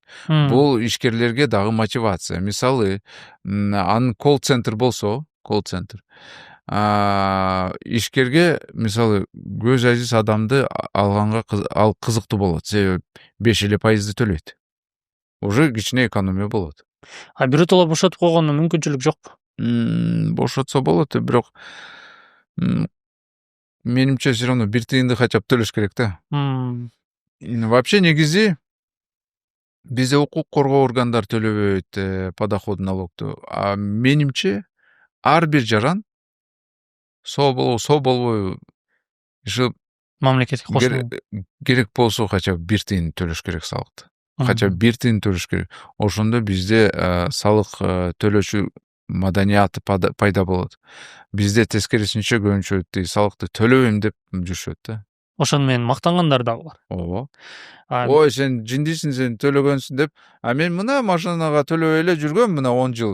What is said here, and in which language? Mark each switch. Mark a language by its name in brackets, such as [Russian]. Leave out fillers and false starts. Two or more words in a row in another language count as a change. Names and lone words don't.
[Kyrgyz] Бул ишкерлерге дагы мотивация. Мисалы, анын колл-центр болсо, колл-центр, ишкерге мисалы көз ажиз адамды алганга ал кызыктуу болот. Себеби 5% төлөйт. Уже кичине экономия болот. Биротоло бошотуп койгондо мүмкүнчүлүк жокпу? Бошотсо болот, бирок менимче [Russian] все равно [Kyrgyz] 1 тыйынды [Russian] хотя бы [Kyrgyz] төлөш керек да. Вообще негизи бизде укук коргоо органдары төлөбөйт [Russian] подоходный налогту. [Kyrgyz] Менимче ар бир жаран со болбойбу Мамлекетке кошулуу керек болсо [Russian] хотя бы [Kyrgyz] 1 тыйын төлөш керек салыкты. [Russian] Хотя бы [Kyrgyz] 1 тыйын төлөш керек. Ошондо бизде салык төлөөчү маданияты пайда болот. Бизде тескерисинче көбүнчө салыкты төлөбөйм деп жүрүшөт да. Ошону менен мактангандар дагы бар. Ооба. Ой, сен жиндисиң, сен төлөгөнсүң деп. Мен мына машинага төлөбөй эле жүргөм мына 10 жыл.